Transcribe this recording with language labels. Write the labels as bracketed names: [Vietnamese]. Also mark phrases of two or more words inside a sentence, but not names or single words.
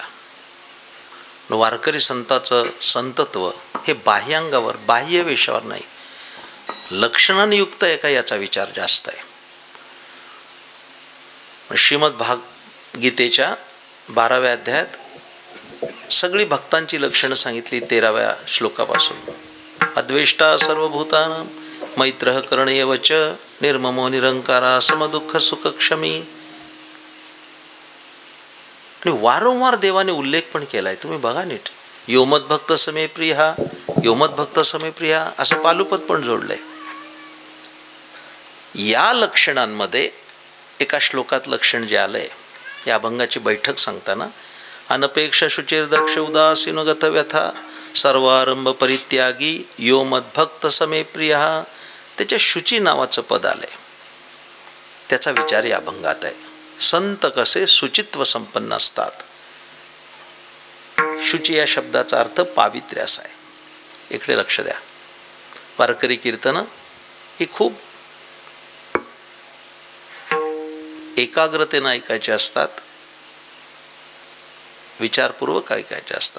[Marathi] वारकरी संताचं संतत्व हे बाह्यांगावर, बाह्य वेशावर नाही, लक्षणाने युक्त आहे का याचा विचार जास्त आहे. श्रीमद भागवताच्या 12व्या अध्यायात सगळी भक्तांची लक्षणं सांगितली 13व्या श्लोकापासून. [Sanskrit] अद्वेष्टा सर्वभूतानां, मैत्रः करणेय च, निर्ममो निरंकारा, समदुःख सुखक्षमी. [Marathi] आणि वारंवार देवाने उल्लेख पण केलाय, तुम्ही बघा नीट. [Sanskrit] योमद्भक्त समे प्रिया, योमद्भक्त समे प्रिया [Marathi] असं पालुपद पण जोडलंय. या लक्षणांमध्ये एका श्लोकात लक्षण जे आलंय, या अभंगाची बैठक सांगताना, [Sanskrit] अनपेक्ष शुचिर दक्ष उदासीनो गत व्यथा, सर्वारंभ परित्यागी, योमद्भक्त समे प्रिया, [Marathi] त्याच्या शुची नावाचं पद आलंय. त्याचा विचार या अभंगात आहे. संत कसे शुचित्व संपन्न असतात. शुची या शब्दाचा अर्थ पावित्र्य असा आहे. इकडे लक्ष द्या. वारकरी कीर्तनं ही खूप एकाग्रतेनं ऐकायचे असतात, विचारपूर्वक ऐकायचे असतात.